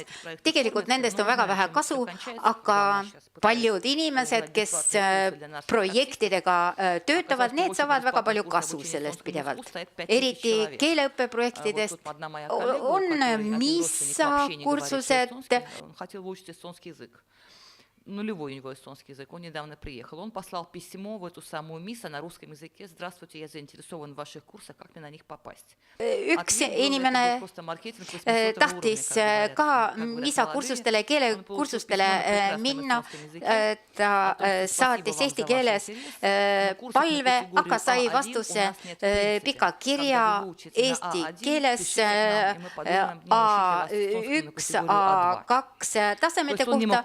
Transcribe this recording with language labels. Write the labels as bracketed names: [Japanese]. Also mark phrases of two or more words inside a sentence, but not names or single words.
[Estonian] Tegelikult nendest on väga vähe kasu, aga paljud inimesed, kes projektidega töötavad, need saavad väga palju kasu sellest pidevalt. Eriti keeleõppeprojektidest on MISA kursused. [Russian] Нулевой у него эстонский язык. Он недавно приехал. Он послал письмо в эту самую МИСа на русском языке. Здравствуйте, я заинтересован в ваших курсах. Как мне на них попасть? [Estonian] Üks inimene tahtis ka MISA kursustele, keelekursustele minna. Ta saatis eesti keeles palve, aga sai vastuse pika kirja eesti keeles A1, A2 tasemete kohta.